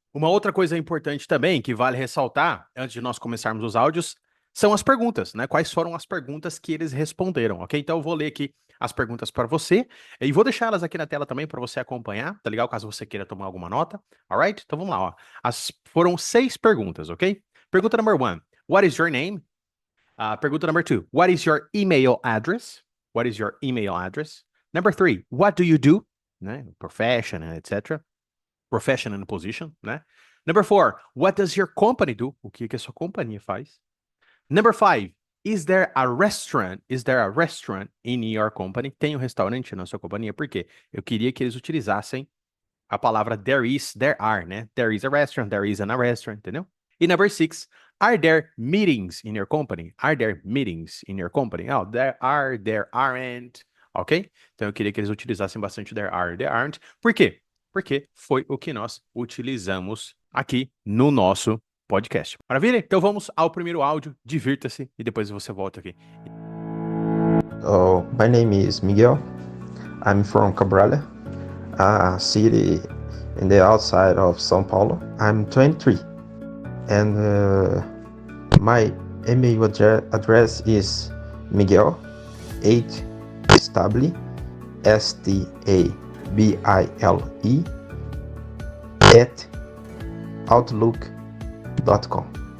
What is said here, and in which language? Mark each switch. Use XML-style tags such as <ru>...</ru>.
<pt>Uma outra coisa importante também, que vale ressaltar, antes de nós começarmos os áudios, são as perguntas, né? Quais foram as perguntas que eles responderam, ok? Então eu vou ler aqui as perguntas para você e vou deixar elas aqui na tela também para você acompanhar, tá legal? Caso você queira tomar alguma nota, alright? Então vamos lá, ó. Foram 6 perguntas, ok?</pt> <en>Pergunta number 1, what is your name? Pergunta number 2, what is your email address? What is your email address? Number 3, what do you do? Né? Profession, etc. Profession and position, né? Number 4, what does your company do?</en> <pt>O que a sua companhia faz?</pt> <en>Number 5, is there a restaurant? Is there a restaurant in your company?</en> <pt>Tem um restaurante na sua companhia? Por quê? Eu queria que eles utilizassem a palavra there is, there are, né?</pt> <en>There is a restaurant, there isn't a restaurant,</en> <pt>entendeu?</pt> <en>E number 6, are there meetings in your company? Are there meetings in your company? Oh, there are, there aren't, ok?</en> <pt>Então eu queria que eles utilizassem bastante there are, there aren't. Por quê? Porque foi o que nós utilizamos aqui no nosso podcast. Maravilha? Então vamos ao primeiro áudio, divirta-se e depois você volta aqui.</pt> <en>My name is Miguel. I'm from Cabralha, a city in the outside of São Paulo. I'm 23 and my email address is Miguel 8 Stabile STABILE at outlook.com.</en>